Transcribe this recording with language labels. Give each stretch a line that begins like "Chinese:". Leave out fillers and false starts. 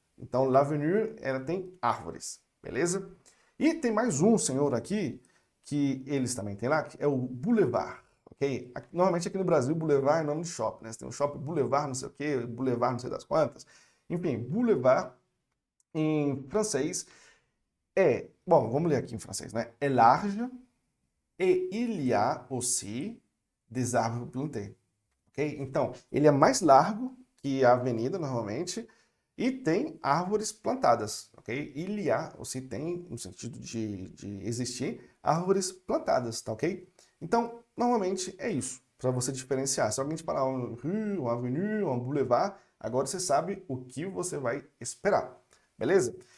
Portuguese: Então, l'avenue, ela tem árvores, beleza? E tem mais um senhor aqui, que eles também têm lá, que é o boulevard, ok? Normalmente aqui no Brasil, boulevard é nome de shopping, né? Você tem um shopping boulevard não sei o quê, boulevard não sei das quantas. Enfim, boulevard em francês bom, vamos ler aqui em francês, né?
French: É large et il y a aussi des arbres plantés, ok?
Portuguese: Então, ele é mais largo que a avenida, normalmente, e tem árvores plantadas, ok? Il y a, aussi tem, no sentido de existir, árvores plantadas, tá ok? Então, normalmente é isso, para você diferenciar. Se alguém te falar uma rue, uma avenue, um boulevard, agora você sabe o que você vai esperar, beleza?